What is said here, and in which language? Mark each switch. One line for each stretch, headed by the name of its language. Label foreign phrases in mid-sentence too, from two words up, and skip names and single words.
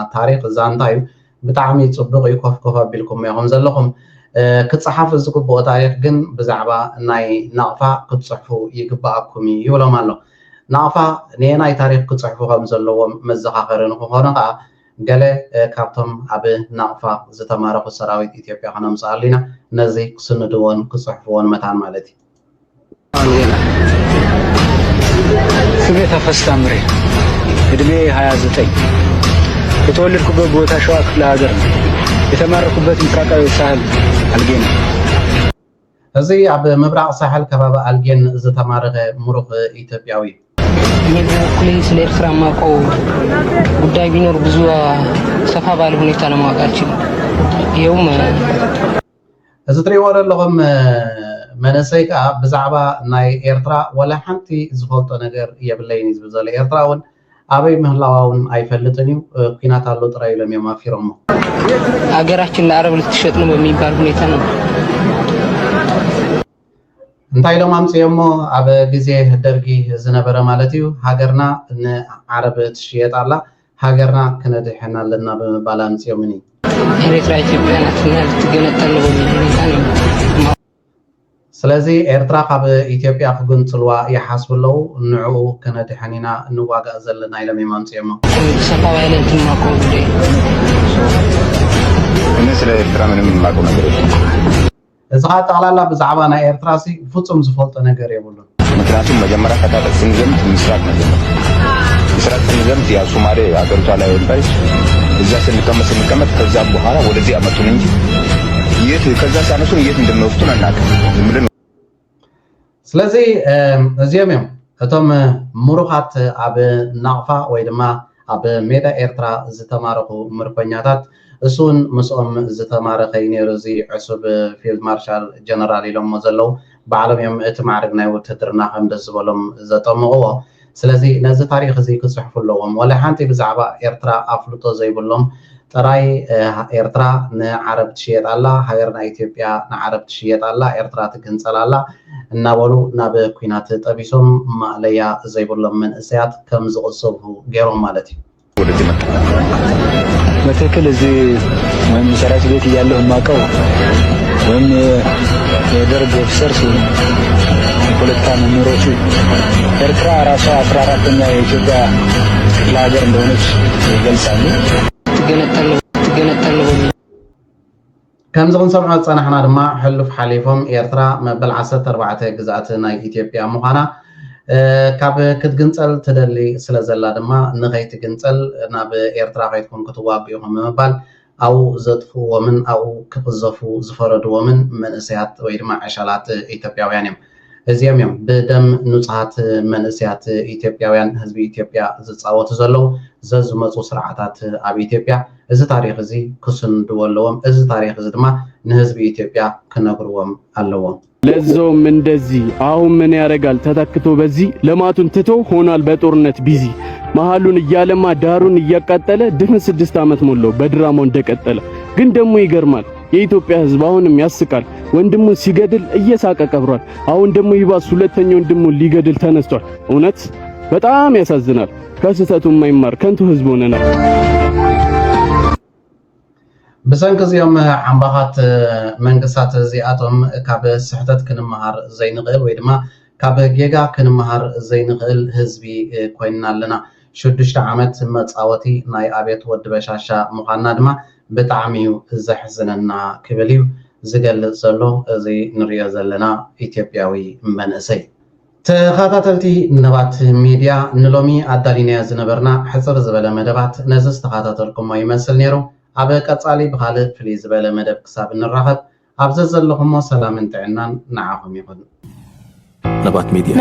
Tigrinya: ታሪክ ዛንታ እዩ ብጣዕሚ ጽቡቕ እዩ ኮፍ ኣቢልኩም ኢኹም ዘለኹም ክጽሓፍ ዝግብኦ ታሪክ ግን ብዛዕባ ናይ ናቕፋ ክትጽሕፉ ይግባኣኩም ይብሎም ኣሎ። ናቕፋ ናይ ታሪክ ክጽሕፉ ከም ዘለዎም መዘኻኸሪ ንክኾነ ከዓ ገለ ካብቶም ኣብ ናቕፋ ዝተማረኹ ሰራዊት ኢትዮጵያ ክነምጽእ ኣለና ነዚ ክስንድዎን ክጽሕፍዎን መታን ማለት እዩ።
Amharic: ስሜ ተፈስታ ምሬ እድሜ 29 የተወለድኩበት ቦታ ሸዋ ክፍለ ሀገር ነው። የተማረኩበት ምስራቃዊ ሳህል አልጌን
Tigrinya: እዚ ኣብ ምብራቕ ሳህል ከባቢ አልጌን ዝተማረኸ ሙሩኽ ኢትዮጵያዊ
Amharic: እኔ በበኩሌ ስለ ኤርትራ የማውቀው ጉዳይ ቢኖር ብዙ ሰፋ ባለ ሁኔታ ለማወቅ አልችልም። ይኸውም
Tigrinya: እዚ ትሪእዎ ዘለኹም መንእሰይ ከዓ ብዛዕባ ናይ ኤርትራ ወላ ሓንቲ ዝፈልጦ ነገር የብለይን ዝብል ዘሎ ኤርትራ እውን አበይ ምህላውን አይፈልጥን እዩ ኩናት አሎ ጥራይ ኢሎም እዮም አፊሮሞ
Amharic: ሀገራችን ለአረብ ልትሸጥ ነው በሚባል ሁኔታ ነው።
Tigrinya: እንታይ ኢሎም አምጽዮሞ አበ ጊዜ ደርጊ ዝነበረ ማለት እዩ ሃገርና ንዓረብ ትሽየጥ ኣላ ሃገርና ክነድሕና ኣለና በመባል አምጽዮምኒ
Amharic: ኤርትራ ኢትዮጵያ ናትና ልትገነጠል ነው በሚል ሁኔታ ነው።
Tigrinya: ስለዚ ኤርትራ ካብ ኢትዮጵያ ክግንጽልዋ ይሓስቡ ኣለዉ ንዕኡ ክነድሕኒና ንዋጋእ ዘለና ኢሎም እዮም ኣምጽዮሞ
Amharic: ሰፋ ባለ እንትን ማውቀው ጉዳይ እኔ ስለ ኤርትራ ምንም የማውቀው ነገር የለም።
Tigrinya: እዚ ከዓ ጠቕላላ ብዛዕባ ናይ ኤርትራ ሲ ፍጹም ዝፈልጦ ነገር የብሉን።
Amharic: ምክንያቱም መጀመሪያ ከታጠቅ ስንዘምት ምስራቅ ነበር። ምስራቅ ስንዘምት ያ ሶማሌ ሀገሪቷ ላይ ወጣች። እዛ ስንቀመጥ ከዛም በኋላ ወደዚህ አመጡን እንጂ የት ከዛ ሳነሱን የት እንደሚወስዱን አናውቅም። ዝም ብለን
Tigrinya: ስለዚ እዚኦም እዮም እቶም ሙሩኻት ኣብ ናቕፋ ወይ ድማ ኣብ ሜዳ ኤርትራ ዝተማረኹ ምርኮኛታት እሱን ምስኦም ዝተማረኸ ነይሩ እዚ ዕሱብ ፊልድ ማርሻል ጀነራል ኢሎሞ ዘለዉ ባዕሎም እዮም እቲ ማዕርግ ናይ ውትድርና ከም ደስ ዝበሎም ዘጠምቕዎ። ስለዚ ነዚ ታሪክ እዚ ክጽሕፉ ኣለዎም ወላ ሓንቲ ብዛዕባ ኤርትራ ኣፍልጦ ዘይብሎም ጥራይ ኤርትራ ንዓረብ ትሽየጥ ኣላ ሃገርና ኢትዮጵያ ንዓረብ ትሽየጥ ኣላ ኤርትራ ትግንጸል ኣላ እናበሉ ናብ ኩናት ጠቢሶም ማዕለያ ዘይብሎም መንእሰያት ከም ዝቕሰቡ ገይሮም ማለት እዩ።
Amharic: ወደዚህ መጣ በትክክል እዚህ ወይም ሰራዊት ቤት እያለሁ የማውቀው ወይም የደርግ ኦፊሰርስ የፖለቲካ መምህሮቹ ኤርትራ ራሷ 14ኛ የኢትዮጵያ ክፍለ ሀገር እንደሆነች ይገልጻሉ። ትገነጠል
Tigrinya: ከምዚ ክንሰምዖ ዝፀናሕና ድማ ሕሉፍ ሓሊፎም ኤርትራ መበል 14 ግዛእቲ ናይ ኢትዮጵያ ምዃና ካብ ክትግንጸል ትደሊ ስለ ዘላ ድማ ንኸይትግንጸል ናብ ኤርትራ ከይትኩም ክትዋግኡኹም ብምባል ኣብኡ ዘጥፍእዎምን ኣብኡ ክቅዘፉ ዝፈረድዎምን መንእሰያት ወይ ድማ ዕሻላት ኢትዮጵያውያን እዮም። እዚኦም እዮም ብደም ንጹሃት መንእሰያት ኢትዮጵያውያን ህዝቢ ኢትዮጵያ ዝፃወቱ ዘለዉ ዘዝመፁ ስርዓታት ኣብ ኢትዮጵያ እዚ ታሪክ እዚ ክስንድዎ ኣለዎም። እዚ ታሪክ እዚ ድማ ንህዝቢ ኢትዮጵያ ክነግርዎም ኣለዎም።
Amharic: ለዞም እንደዚህ አሁን ምን ያደርጋል ተተክቶ በዚህ ለማቱን ትቶ ሆኗል በጦርነት ቢዚ መሃሉን እያለማ ዳሩን እያቃጠለ ድፍን 6 ዓመት ሞላው በድራማው እንደቀጠለ። ግን ደግሞ ይገርማል የኢትዮጵያ ህዝብ አሁንም ያስቃል። ወንድሙን ሲገድል እየሳቀ ቀብሯል። አሁን ደግሞ ይባስ ሁለተኛው ወንድሙን ሊገድል ተነስቷል። እውነት በጣም ያሳዝናል። ከስህተቱ የማይማር ከንቱ ህዝብ ሆነናል።
Tigrinya: ብሰንኪ እዚኦም ዓምባኻት መንግስታት እዚኣቶም ካብ ስሕተት ክንመሃር ዘይንኽእል ወይ ድማ ካብ ጌጋ ክንመሃር ዘይንኽእል ህዝቢ ኮይንና ኣለና። 6 ዓመት መፃወቲ ናይ ኣቤት ወዲ በሻሻ ምዃንና ድማ ብጣዕሚ እዩ ዘሕዝነና ክብል እዩ ዝገልጽ ዘሎ እዚ ንሪኦ ዘለና ኢትዮጵያዊ መንእሰይ። ተኸታተልቲ ነባት ሚድያ ንሎሚ ኣዳሊናዮ ዝነበርና ሕፅር ዝበለ መደባት ነዚ ዝተኸታተልኩሞ ይመስል ነይሩ። ኣብ ቀጻሊ ብኻልእ ፍልይ ዝበለ መደብ ክሳብ እንራኸብ ኣብዚ ዘለኹሞ ሰላምን ጥዕናን ንዓኹም ይኹን።